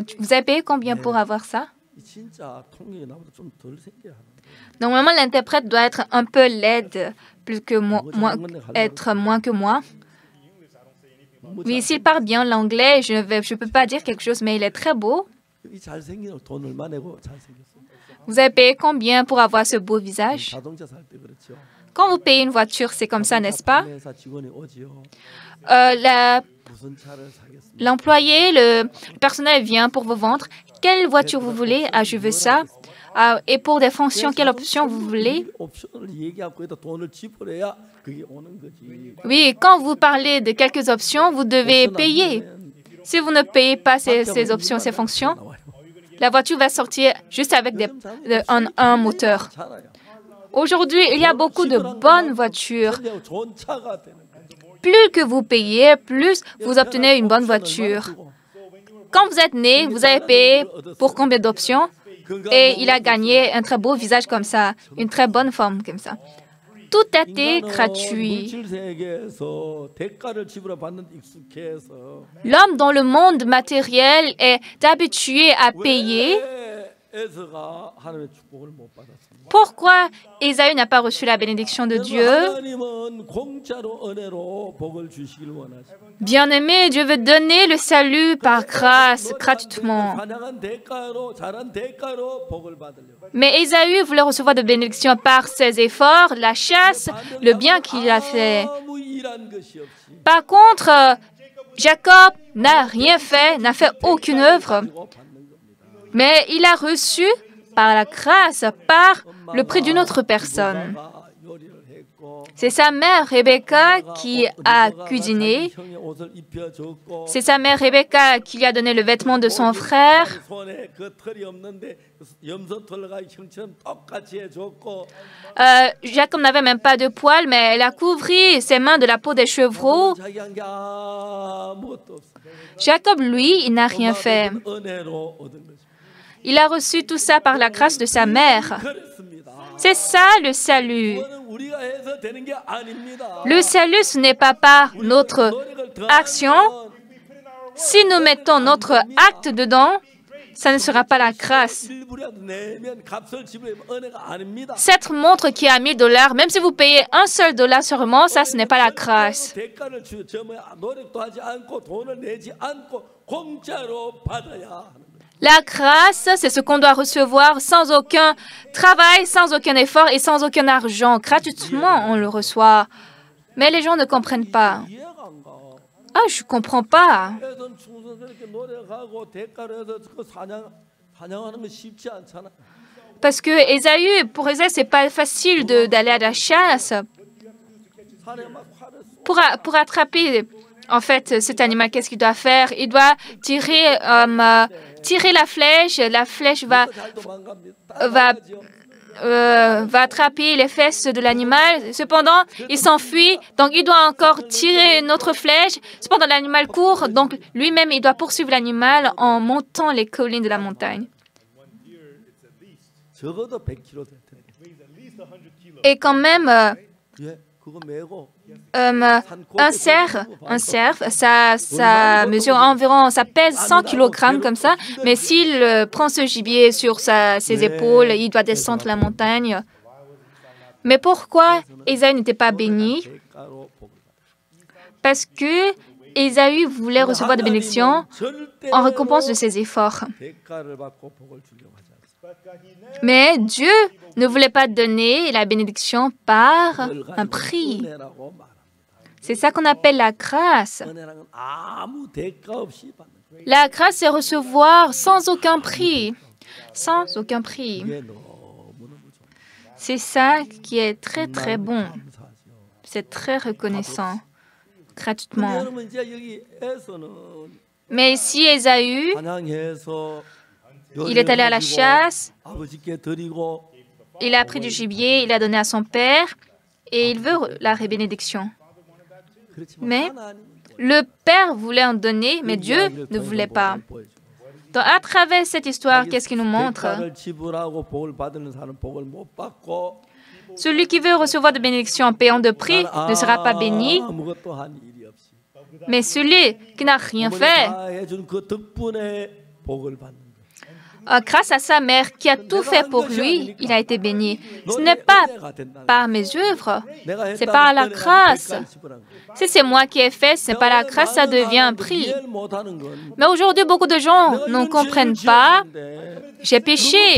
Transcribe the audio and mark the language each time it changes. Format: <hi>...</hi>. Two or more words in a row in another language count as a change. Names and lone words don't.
<fr>Vous avez payé combien pour avoir ça? Normalement, l'interprète doit être un peu laide, plus que être moins que moi. Oui, s'il parle bien l'anglais, je ne peux pas dire quelque chose, mais il est très beau.</fr> <ko>이 잘생긴 돈 얼마 내고 잘생겼어.</ko> <fr>Vous avez payé combien pour avoir ce beau visage?</fr> <ko>자동차 살 때 그렇죠.</ko> <fr>Quand vous payez une voiture, c'est comme ça, n'est-ce pas?</fr> <ko>회사 직원이 오지요. 무슨 차를 사겠습니까?</ko> <fr>L'employé, le personnel vient pour vous vendre. Quelle voiture vous voulez? Ah, je veux ça. Ah, et pour des fonctions, quelle option vous voulez?</fr> <ko>옵션을 얘기하고 거기다 돈을 지불해야 그게 오는 거지.</ko> <fr>Oui, quand vous parlez de quelques options, vous devez payer. Si vous ne payez pas ces options, ces fonctions, la voiture va sortir juste avec un moteur. Aujourd'hui, il y a beaucoup de bonnes voitures.</fr> <ko>좋은 차가 되는 거예요.</ko> <fr>Plus que vous payez, plus vous obtenez une bonne voiture. Quand vous êtes né, vous avez payé pour combien d'options? Et il a gagné un très beau visage comme ça, une très bonne forme comme ça. Tout a été gratuit.</fr> <ko>물질 세계에서 대가를 지불해 받는 익숙해서</ko> <fr>L'homme dans le monde matériel est habitué à payer.</fr> <ko>왜 에서가 하나님의 축복을 못 받았습니까?</ko> <fr>Pourquoi Ésaü n'a pas reçu la bénédiction de Dieu?</fr> <ko>하나님은 공짜로 은혜로 복을 주시길 원하십니다.</ko> <fr>Bien-aimé, Dieu veut donner le salut par grâce, gratuitement.</fr> <ko>사냥한 대가로 잘한 대가로 복을 받으려고.</ko> <fr>Mais Ésaü voulait recevoir de bénédictions par ses efforts, la chasse, le bien qu'il a fait.</fr> <ko>아무 일한 것이 없이</ko> <fr>Par contre, Jacob n'a rien fait, n'a fait aucune œuvre,</fr> <ko>받는 겁니다.</ko> <fr>mais il a reçu par la grâce, par le prix d'une autre personne.</fr> <ko>요리를 했고</ko> <fr>C'est sa mère Rebecca qui a cuisiné.</fr> <ko>형의 옷을 입혀줬고</ko> <fr>C'est sa mère Rebecca qui lui a donné le vêtement de son frère.</fr> <ko>손에 그 털이 없는데 염소털과 형처럼 똑같이 해줬고</ko> <fr>Jacob n'avait même pas de poils, mais elle a couvert ses mains de la peau des chevreaux.</fr> <ko>자기 한 게 아무것도 없어.</ko> <fr>Jacob, lui, il n'a rien fait.</fr> <ko>은혜로 얻은 것입니다.</ko> <fr>Il a reçu tout ça par la grâce de sa mère.</fr> <ko>그렇습니다.</ko> <fr>C'est ça le salut.</fr> <ko>그거는 우리가 해서 되는 게 아닙니다.</ko> <fr>Le salut, ce n'est pas par notre</fr> <ko>노력을 더</ko> <fr>action. Si nous mettons notre acte dedans, ça ne sera pas la grâce.</fr> <ko>일부라도 내면 값을 지불하면 은혜가 아닙니다.</ko> <fr>Cette montre qui a $1000, même si vous payez $1 seulement, ça, ce n'est pas la grâce.</fr> <ko>대가를 저 뭐야 노력도 하지 않고 돈을 내지 않고 공짜로 받아야 하는 거예요.</ko> <fr>La grâce, c'est ce qu'on doit recevoir sans aucun travail, sans aucun effort et sans aucun argent. Gratuitement, on le reçoit. Mais les gens ne comprennent pas.</fr> <ko>이해가 안 가.</ko> <fr>Ah, je ne comprends pas.</fr> <ko>애선 충성 그렇게 노력하고 대가로 해서 그 사냥하는 건 쉽지 않잖아.</ko> <fr>Parce que Ésaü, pour Ésaü, c'est pas facile d'aller à la chasse.</fr> <ko>산에 막 활을 쏘.</ko> <fr>Pour attraper, en fait, cet animal, qu'est-ce qu'il doit faire? Il doit tirer la flèche. La flèche va</fr> <ko>잘 도망갑니다.</ko> <fr>attraper les fesses de l'animal. Cependant, il s'enfuit, donc il doit encore tirer une autre flèche. Cependant, l'animal court, donc lui-même, il doit poursuivre l'animal en montant les collines de la montagne.</fr> <ko>적어도 100kg 될 텐데.</ko> <fr>Et quand même,</fr> <ko>예, 그거 메고</ko> <fr>un cerf, ça mesure environ, ça pèse 100 kg comme ça, mais s'il prend ce gibier sur ses épaules, il doit descendre la montagne. Mais pourquoi Ésaü n'était pas béni?</fr> <ko>대가로 복을</ko> <fr>Parce que Ésaü voulait recevoir des bénédictions</fr> <ko>절대</ko> <fr>en récompense de ses efforts.</fr> <ko>대가를 받고 복을 주려고 하지 않습니다.</ko> <fr>Mais Dieu ne voulait pas donner la bénédiction par un prix.</fr> <ko>은혜라고 말합니다.</ko> <fr>C'est ça qu'on appelle la grâce.</fr> <ko>은혜라는 아무 대가 없이 받는 거예요.</ko> <fr>La grâce, c'est recevoir sans aucun prix. Sans aucun prix.</fr> <ko>이게 너무너무 좋아요.</ko> <fr>C'est ça qui est très très bon.</fr> <ko>감사하죠.</ko> <fr>C'est très reconnaissant. Gratuitement.</fr> <ko>여러분 이제 여기에서는</ko> <fr>Mais ici, Ésaü,</fr> <ko>사냥해서</ko> <fr>il est allé à la chasse,</fr> <ko>아버지께 드리고</ko> <fr>il a pris du gibier, il a donné à son père et il veut la bénédiction.</fr> <ko>그렇지만</ko> <fr>Mais</fr> <ko>하나님은</ko> <fr>le père voulait en donner, mais Dieu ne voulait pas. Donc, à travers cette histoire, qu'est-ce qu'il nous montre?</fr> <ko>대가를 지불하고 복을 받는 사람은 복을 못 받고</ko> <fr>Celui qui veut recevoir de bénédictions en payant de prix ne sera pas béni,</fr> <ko>아무것도 한 일이 없이</ko> <fr>mais celui qui n'a rien</fr> <ko>어머니</ko> <fr>fait,</fr> <ko>다 해준 그 덕분에 복을 받는</ko> <fr>grâce à sa mère qui a tout fait pour lui, il a été béni. Ce n'est pas par mes œuvres, c'est par la grâce. Si c'est moi qui ai fait, ce n'est pas la grâce, ça devient un prix. Mais aujourd'hui, beaucoup de gens ne comprennent pas. J'ai péché.</fr>